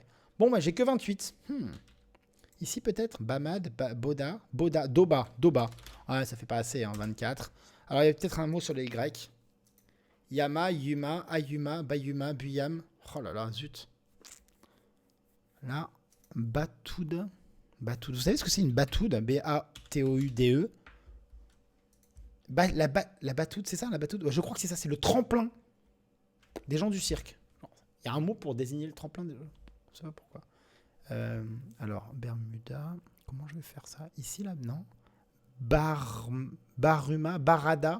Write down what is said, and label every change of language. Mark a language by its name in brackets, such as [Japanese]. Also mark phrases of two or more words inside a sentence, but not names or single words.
[French] Bon, bah j'ai que 28. Ici, peut-être Bamad, Boda, Doba. Ouais, ça fait pas assez, hein, 24. Alors, il y a peut-être un mot sur les Y. Yama, Yuma, Ayuma, Bayuma, Buyam. Oh là là, zut. Là, Batoude. Batoude. Vous savez ce que c'est une batoude? B-A-T-O-U-D-E. La batoude, c'est ça, la batoude? Je crois que c'est ça, c'est le tremplin des gens du cirque. Il y a un mot pour désigner le tremplin des gens. Je sais pas pourquoi. Alors, Bermuda. Comment je vais faire ça? Ici, là, non. Baruma, Barada.